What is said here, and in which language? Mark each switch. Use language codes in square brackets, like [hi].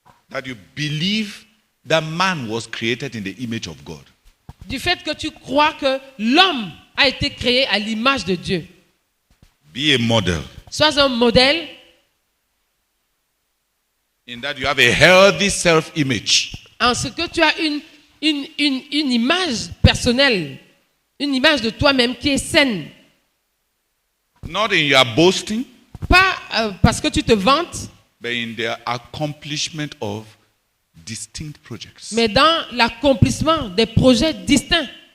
[en] that you believe that man was created in the image of God. [fr] du fait que tu crois que l'homme a été créé à l'image de Dieu. [en] Be a model [fr] Sois un modèle [en] in that you have a healthy self-image. [fr] en ce que tu as une image personnelle, une image de toi-même qui est saine. [en] Not in your boasting, [fr] Pas parce que tu te vantes, [en] but in the accomplishment of distinct projects. [fr] mais dans l'accomplissement des projets distincts.